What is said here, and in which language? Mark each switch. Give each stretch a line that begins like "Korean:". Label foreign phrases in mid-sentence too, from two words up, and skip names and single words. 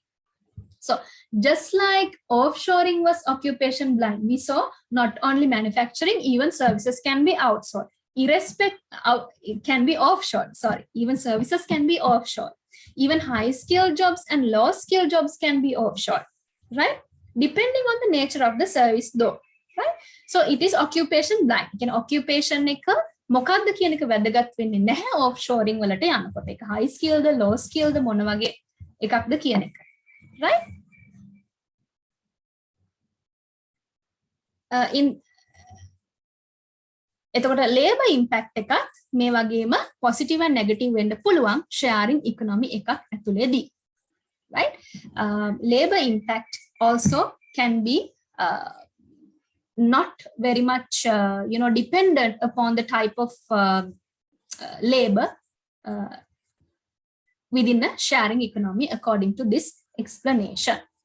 English: So just like offshoring was occupation blind, we saw not only manufacturing, even services can be outsourced. It can be offshore, even services can be offshore. Even high-skilled jobs and low-skilled jobs can be offshore, right? Depending on the nature of the service though, right? So it is occupation blind.
Sinhala: Again, occupation එක මොකක්ද කියන එක වැදගත් වෙන්නේ නැහැ offshoring වලට යනකොට. ඒක
English: high skilled, low skilled
Sinhala: මොන වගේ එකක්ද කියන එක. Right? එතකොට
English: labor impact
Sinhala: එකත් මේ වගේම
English: positive and negative
Sinhala: වෙන්න පුළුවන්
English: sharing economy
Sinhala: එකක් ඇතුලේදී. Right?
English: Labor impact also can be not very much dependent upon the type of labor within a sharing economy according to this explanation.